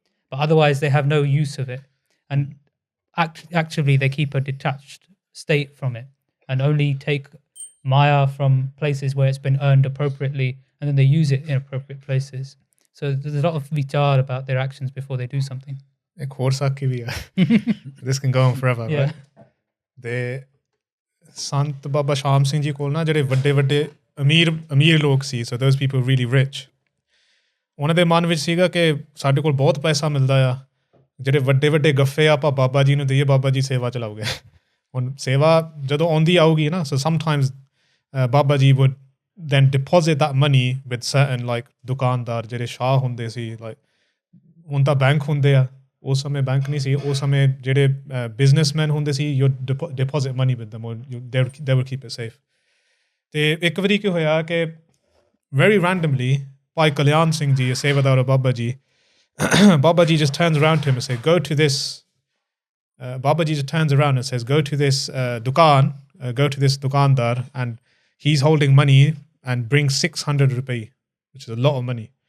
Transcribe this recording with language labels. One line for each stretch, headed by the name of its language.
English: But otherwise they have no use of it. And actually they keep a detached state from it and only take Maya from places where it's been earned appropriately, and then they use it in appropriate places. So there's a lot of vichar about their actions before they do something.
Punjabi: ਇੱਕ ਹੋਰ ਸਾਖੀ ਵੀ ਹੈ this can go on forever,
English: Yeah. right?
Punjabi: ਦੇ ਸੰਤ ਬਾਬਾ ਸ਼ਾਮ ਸਿੰਘ ਜੀ ਕੋਲ ਨਾ ਜਿਹੜੇ ਵੱਡੇ ਵੱਡੇ ਅਮੀਰ ਲੋਕ ਸੀ, so those people really rich, ਉਹਨਾਂ ਦੇ ਮਨ ਵਿੱਚ ਸੀਗਾ ਕਿ ਸਾਡੇ ਕੋਲ ਬਹੁਤ ਪੈਸਾ ਮਿਲਦਾ ਆ, ਜਿਹੜੇ ਵੱਡੇ ਵੱਡੇ ਗੱਫੇ ਆਪਾਂ ਬਾਬਾ ਜੀ ਨੂੰ ਦਈਏ, ਬਾਬਾ ਜੀ ਸੇਵਾ ਚਲਾਓਗੇ। ਹੁਣ ਸੇਵਾ ਜਦੋਂ ਆਉਂਦੀ ਆਊਗੀ ਨਾ, so sometimes Baba ji would then deposit that money with certain like ਦੁਕਾਨਦਾਰ ਜਿਹੜੇ ਸ਼ਾਹ ਹੁੰਦੇ ਸੀ, like ਹੁਣ ਤਾਂ ਬੈਂਕ ਹੁੰਦੇ ਆ, ਉਸ ਸਮੇਂ ਬੈਂਕ ਨਹੀਂ ਸੀ, ਉਸ ਸਮੇਂ ਜਿਹੜੇ ਬਿਜ਼ਨਸਮੈਨ ਹੁੰਦੇ ਸੀ, you deposit money with them, they would keep it safe।
English: ਤੇ ਇੱਕ ਵਾਰੀ ਕੀ ਹੋਇਆ ਕਿ very randomly ਭਾਈ ਕਲਿਆਣ ਸਿੰਘ ਜੀ, ਸੇਵਾਦਾਰ Baba ji, Baba Ji just turns around to him and says, go to this, Baba Ji just turns around and says, go to this dukaan, go to this dukandar, and he's holding money and bring 600 rupee, which is a lot of money.